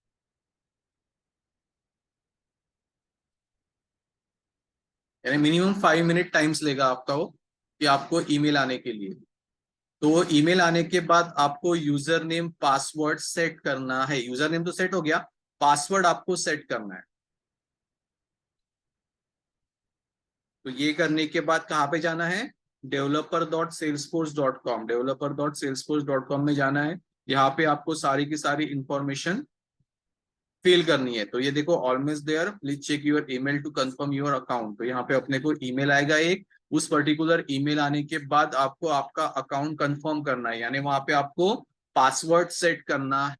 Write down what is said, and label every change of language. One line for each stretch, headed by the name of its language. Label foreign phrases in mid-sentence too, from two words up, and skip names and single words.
Hindi: यानी
English: minimum 5 minute times
Hindi: लेगा आपका वो, कि आपको ईमेल आने के लिए। तो वो ईमेल आने के बाद आपको
English: user name password set
Hindi: करना है।
English: user name
Hindi: तो सेट हो गया, पासवर्ड आपको सेट करना है। तो ये करने के बाद कहाँ पे जाना है, developer.salesforce.com, developer.salesforce.com में जाना है। यहाँ पे आपको सारी की सारी
English: information fill
Hindi: करनी है। तो ये देखो,
English: almost there, please check your email to confirm your account.
Hindi: तो यहाँ पे अपने को ईमेल आएगा एक। उस
English: particular email
Hindi: आने के बाद आपको आपका
English: account confirm
Hindi: करना है, यानी वहां पे आपको
English: password set
Hindi: करना है।